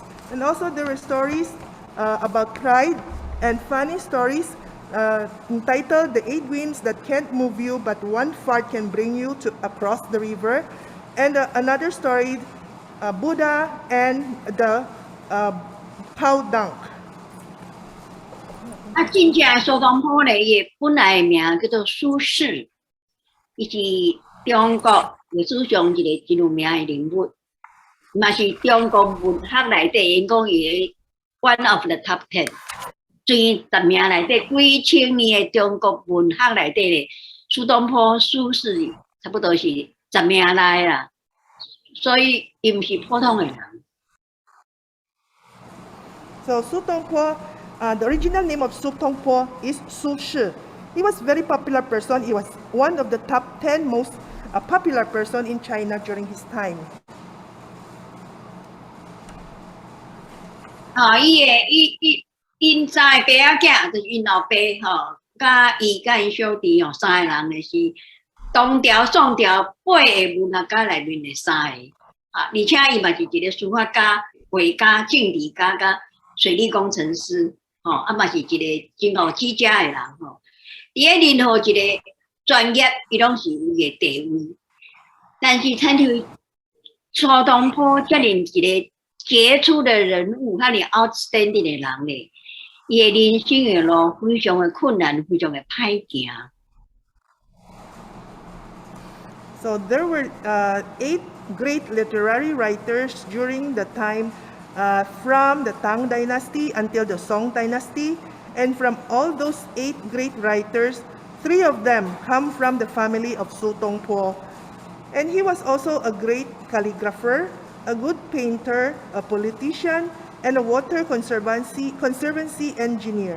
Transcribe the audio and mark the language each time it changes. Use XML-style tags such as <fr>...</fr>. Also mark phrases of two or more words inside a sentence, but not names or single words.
<en>And also there were stories about pride and funny stories entitled The 8 Winds That Can't Move You, But One Fart Can Bring You Across the River. And another story, Buddha and the Pao Dunk.</en> <nan>真正苏东坡咧，伊本来的名叫做苏轼，伊是中国历史上一个真有名的人物，嘛是中国文学内底，因讲伊</nan> <en>one of the top 10。</en> <nan>前10名内底，几千年的中国文学内底咧，苏东坡、苏轼差不多是10名内啦，所以伊毋是普通的人。</nan> <en>So Su Tongpo, the original name of Su Tongpo is Su Shi. He was a very popular person. He was one of the top 10 most popular person in China during his time.</en> <nan>因三个爸仔就是因老爸吼，甲伊小弟吼3个人就是唐朝、宋朝8个文学家内面的3个而且伊嘛是一个书法家、画家、政治家、甲水利工程师嘛是一个真有志者的人吼。伫咧任何一个专业，伊拢是有伊的地位，但是参像苏东坡遮尔一个杰出的人物，遐尔 outstanding 的人咧。伊的人生的路非常的困难，非常的歹行。</nan> <en>So there were 8 great literary writers during the time from the Tang Dynasty until the Song Dynasty, and from all those 8 great writers, 3 of them come from the family of Su Tongpo, and he was also a great calligrapher, a good painter, a politician, and a water conservancy engineer.</en>